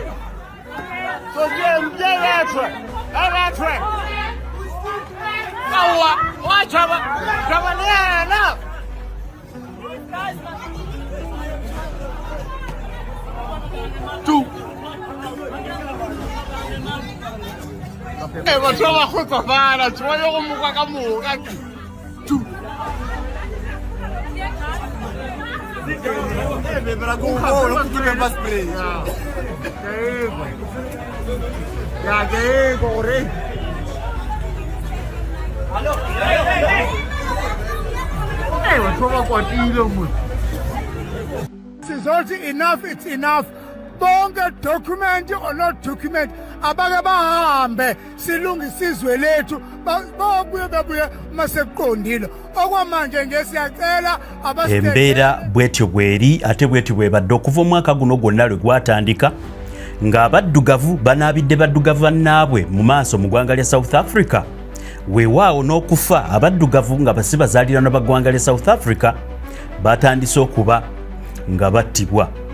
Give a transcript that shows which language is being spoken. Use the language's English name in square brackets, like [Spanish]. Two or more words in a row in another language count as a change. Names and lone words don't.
[English] So yeah, bad track. That's bad track. No, why trouble? Trouble, yeah, no. Two. [Tswana] Batho ba kgotsofala tshwa yo go moka ka moka. [English] This is also enough, it's enough. [Zulu] Bonke [English] document or not document [Zulu] abake bahambe silungisizwe lethu babuye masekuqondile okwamanje nje siyacela [Ganda] embeera bwetyo bweri ate bwetyo bwebadde okuva omwaka guno gwonna lwe gwatandika ng'abaddugavu banaabidde baddugavu bannaabwe mu maaso mu ggwanga lya South Africa weewaawo n'okufa abaddugavu nga basi bazaalirana ba ggwanga lya South Africa batandise okuba nga battibwa